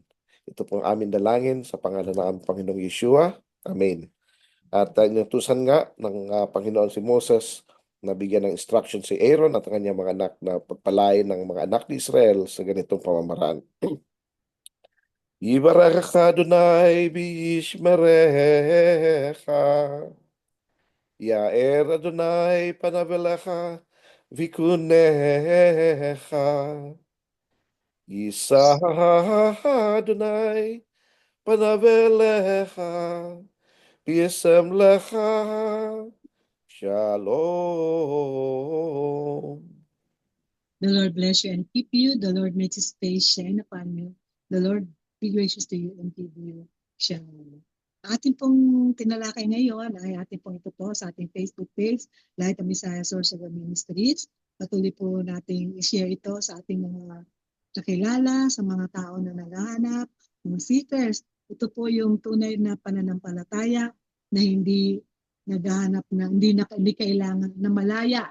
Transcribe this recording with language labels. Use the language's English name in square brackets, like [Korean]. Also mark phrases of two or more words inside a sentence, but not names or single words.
[Filipino] Ito po ang aming dalangin sa pangalan ng aming Panginoong Yeshua. Amen. At inutusan nga ng Panginoon si Moses na bigyan ng instruction si Aaron at ang kanyang mga anak na pagpalain ng mga anak ni Israel sa ganitong pamamaraan. [Hebrew] יברכך אדוני וישמרך, יאר אדוני פניו אליך ויחנך, ישא אדוני פניו אליך וישם לך שלום. [English] The Lord bless you and keep you. The Lord makes his face shine upon you. The Lord be gracious to you and give you shalom. [Filipino] Ating pong tinalakay ngayon ay ating pong ito po sa ating Facebook page, Light of Messiah Source of Ministries. Patuloy po nating i-share ito sa ating mga kakilala, sa mga tao na naghahanap, mga seekers. Ito po yung tunay na pananampalataya na hindi naghahanap na hindi kailangan na malaya.